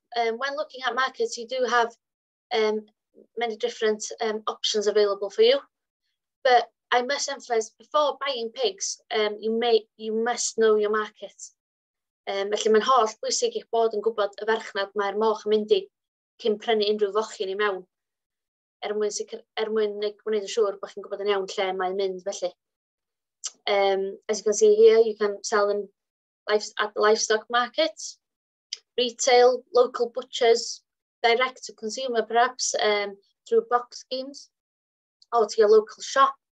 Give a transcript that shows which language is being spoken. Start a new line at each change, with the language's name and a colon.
English: When looking at markets, you do have many different options available for you. But I must emphasize, before buying pigs, you must know your market.
Welsh: Felly mae'n holl bwysig eich bod yn gwybod y farchnad mae'r moch yn mynd i cyn prynu unrhyw fochyn i mewn. Mwyn gwneud yn siŵr bod chi'n gwybod yn iawn lle mae'n mynd felly.
English: As you can see here, you can sell them at the livestock market, retail, local butchers, direct to consumer perhaps through box schemes, or to your local shop.